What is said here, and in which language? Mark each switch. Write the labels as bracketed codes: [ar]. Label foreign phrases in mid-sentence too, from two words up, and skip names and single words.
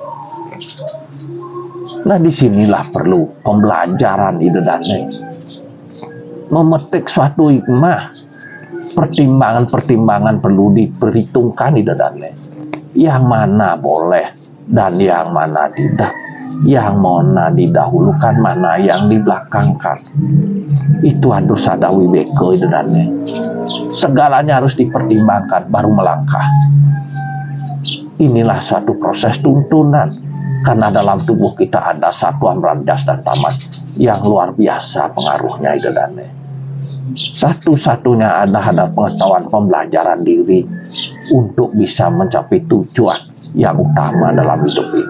[id] Nah, disinilah perlu pembelajaran [ban] ide dane, [id] memetik suatu hikmah. Pertimbangan-pertimbangan perlu diperhitungkan [ban] ide dane, [id] yang mana boleh dan yang mana tidak, yang mana didahulukan, mana yang dibelakangkan. Itu harus ada wibeko [ban] ide dane. [id] Segalanya harus dipertimbangkan baru melangkah. Inilah suatu proses tuntunan, karena dalam tubuh kita ada satuan rajas dan tamas yang luar biasa pengaruhnya [ban] ide dane. [id] Satu-satunya ada pengetahuan pembelajaran diri untuk bisa mencapai tujuan yang utama dalam hidup ini.